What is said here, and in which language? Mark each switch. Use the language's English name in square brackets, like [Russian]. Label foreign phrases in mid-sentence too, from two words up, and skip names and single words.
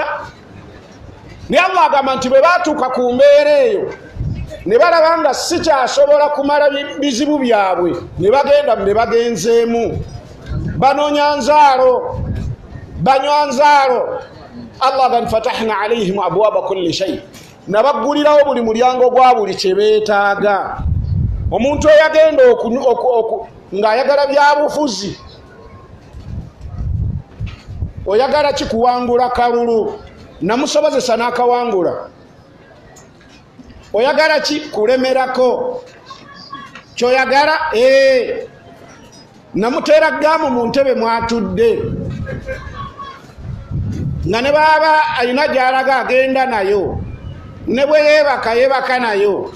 [Ganda] Naye Allah agamba nti bwe baatuuka ku mbeera eyo ne balaba nga sikyasobola kumala bizibu byabwe ne bagenda ne bagenzeemu banoonya nzaalo banywa nzaalo. [Arabic] Allah agamba فتحنا عليهم أبواب كل شيء, [Ganda] nabaggulirawo buli mulyango gwa buli kye beetaaga. Omuntu eyagenda ng'ayagala byabufuzi, oyagala kikuwangula kalulu namusobozesa n'akawangula, oyagala ki kulemerako kyoyagala namuteera gaamu mu ntebe mwatudde nga ne baaba alina gy'alaga agenda nayo ne bwe yeebaka nayo.